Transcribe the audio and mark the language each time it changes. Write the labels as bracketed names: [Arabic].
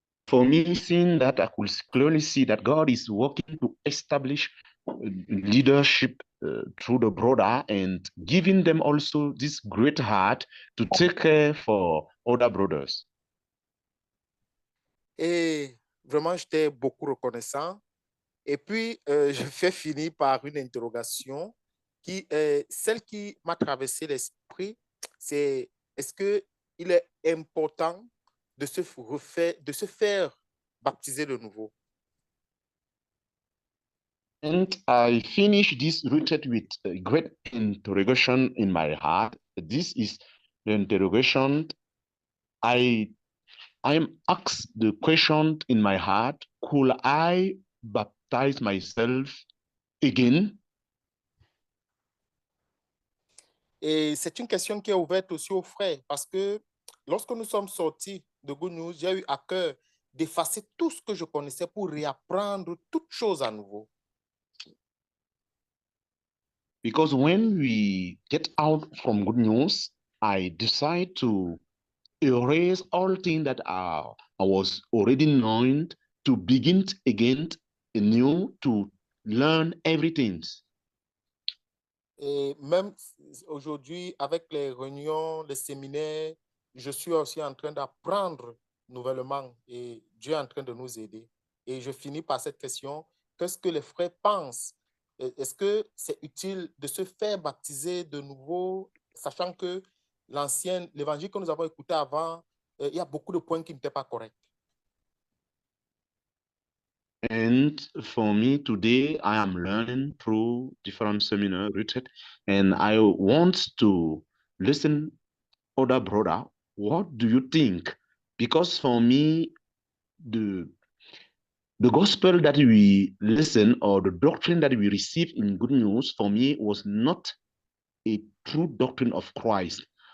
[English] for me, seeing that, I could clearly see that God is working to establish leadership through the brother and giving them also this great heart to take care for other brothers. [French] Et vraiment, j'étais beaucoup reconnaissant. Et puis, je fais finir par une interrogation qui est celle qui m'a traversé l'esprit. C'est est-ce qu'il est important de se faire baptiser de nouveau? [English] And I finish this rooted with a great interrogation in my heart. This is the interrogation I'm asked the question in my heart, could I baptize myself again? [French] Et c'est une question qui est ouverte aussi aux frères parce que lorsque nous sommes sortis de Good News, j'ai eu à cœur d'effacer tout ce que je connaissais pour réapprendre toutes choses à nouveau. [English] Because when we get out from Good News, I decide to erase all things that I was already knowing, to begin again anew, to learn everything. [French] Et même aujourd'hui, avec les réunions, les séminaires, je suis aussi en train d'apprendre nouvellement et Dieu est en train de nous aider. Et je finis par cette question, qu'est-ce que les frères pensent? Est-ce que c'est utile de se faire baptiser de nouveau, sachant que l'évangile que nous avons écouté avant, il y a beaucoup de points qui n'étaient pas corrects? [English] And for me today, I am learning through different seminars, and I want to listen other brother. What do you think? Because for me, the gospel that we listen or the doctrine that we receive in Good News for me was not a true doctrine of Christ.